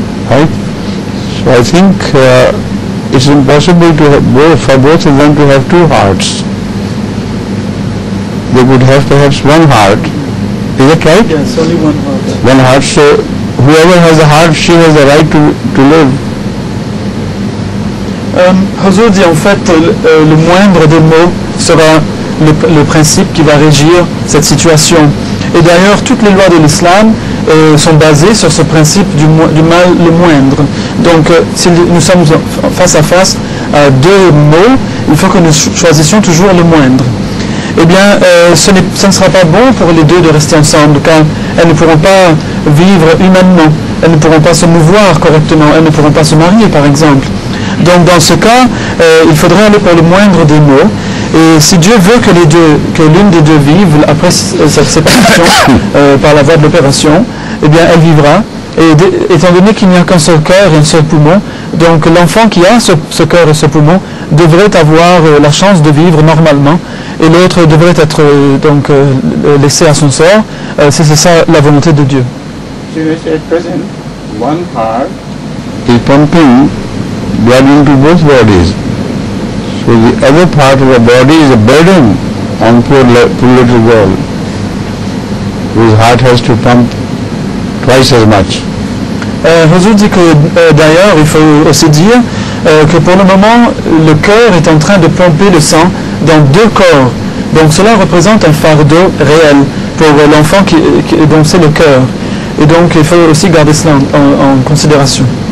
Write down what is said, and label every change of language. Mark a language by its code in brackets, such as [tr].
[en] Right? So I think it's impossible for both of them to have two hearts. They would have perhaps one heart. Is that right? Yes, only one heart. One heart. So whoever has a heart, she has the right to live. [fr] Huzur dit en fait le moindre des mots sera le principe qui va régir cette situation. Et d'ailleurs toutes les lois de l'islam sont basées sur ce principe du mal le moindre. Donc si nous sommes face à face à deux mots, il faut que nous choisissions toujours le moindre. Eh bien ce ne sera pas bon pour les deux de rester ensemble, car elles ne pourront pas vivre humainement, elles ne pourront pas se mouvoir correctement, elles ne pourront pas se marier par exemple. Donc dans ce cas, il faudrait aller pour le moindre des mots. Et si Dieu veut que l'une des deux vive après cette séparation par la voie de l'opération, eh bien elle vivra. Et étant donné qu'il n'y a qu'un seul cœur et un seul poumon, donc l'enfant qui a ce cœur et ce poumon devrait avoir la chance de vivre normalement, et l'autre devrait être laissé à son sort, si c'est ça la volonté de Dieu. [en] At present, one heart is pumping blood into both bodies. So the other part of the body is a burden on poor little girl, whose heart has to pump twice as much. [fr] Huzur dit que d'ailleurs, il faut aussi dire que pour le moment, le cœur est en train de pomper le sang dans deux corps. Donc cela représente un fardeau réel pour l'enfant dont c'est le cœur. Et donc il faut aussi garder cela en considération.